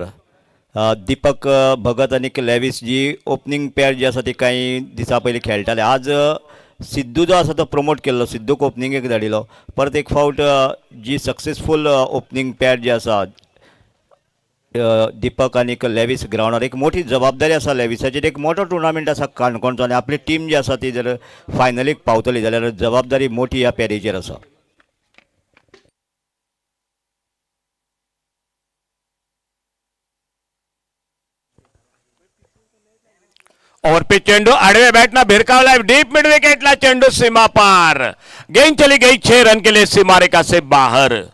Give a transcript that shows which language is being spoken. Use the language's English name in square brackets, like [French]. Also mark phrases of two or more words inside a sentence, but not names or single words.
[Konkani] दीपक भगत आणि लेविस जी [English] opening pair [Konkani] जी आसा ती काही दिसा पयलीं खेळटाले. आज सिद्धू जो आसा तो प्रमोट केल्लो, सिद्धूक ओपनिंगेक धाडिलो. परत एक फावट जी [English] successful opening pair [Konkani] जी आसा दीपक आणि लेविस ग्राउंडार, एक मोठी जबाबदारी आसा लेविसाचेर. एक मोठो टुर्नामेंट आसा काणकोणचो आणि आपली टीम जी आसा ती जर फायनलीक पावतली जाल्यार जबाबदारी मोठी ह्या पॅरीचेर आसा. [Marathi] ओव्हरपिच चेंडू आडवे बॅटना भिरकावलाय [English] deep mid wicket, [Marathi] चेंडू सीमा पार. [Hindi] गेंद चली गई, 6 रन के लिए सीमा रेखा से बाहर.